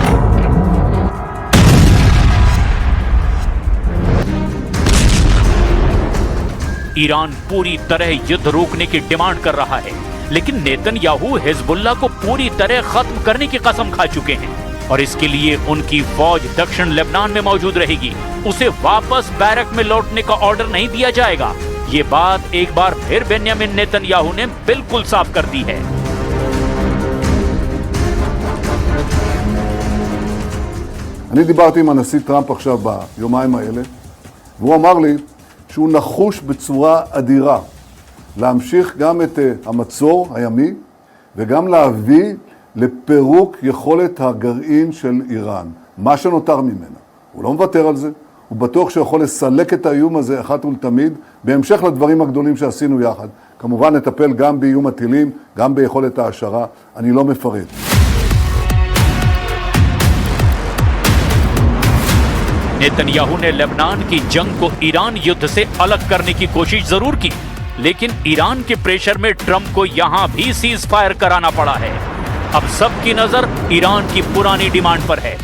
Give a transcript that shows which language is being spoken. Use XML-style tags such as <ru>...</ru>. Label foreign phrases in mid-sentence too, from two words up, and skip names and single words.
<hi>ईरान पूरी तरह युद्ध रोकने की डिमांड कर रहा है, लेकिन नेतन्याहू हिजबुल्लाह को पूरी तरह खत्म करने की कसम खा चुके हैं और इसके लिए उनकी फौज दक्षिण लेबनान में मौजूद रहेगी। उसे वापस बैरक में लौटने का ऑर्डर नहीं दिया जाएगा। ये बात एक बार फिर बेन्यामिन नेतन्याहू ने बिल्कुल साफ कर दी है।</hi> <he>אני דיברתי עם הנשיא טראמפ עכשיו ביומיים האלה, והוא אמר לי שהוא נחוש בצורה אדירה להמשיך גם את המצור הימי וגם להביא לפירוק יכולת הגרעין של איראן, מה שנותר ממנה. הוא לא מוותר על זה, הוא בטוח שיכול לסלק את האיום הזה אחת ולתמיד, בהמשך לדברים הגדולים שעשינו יחד. כמובן נטפל גם באיום הטילים, גם ביכולת ההשערה, אני לא מפרט.</he> <hi>नेतन्याहू ने लेबनान की जंग को ईरान युद्ध से अलग करने की कोशिश जरूर की, लेकिन ईरान के प्रेशर में ट्रंप को यहां भी</hi> <en>cease fire</en> <hi>कराना पड़ा है। अब सबकी नजर ईरान की पुरानी डिमांड पर है।</hi>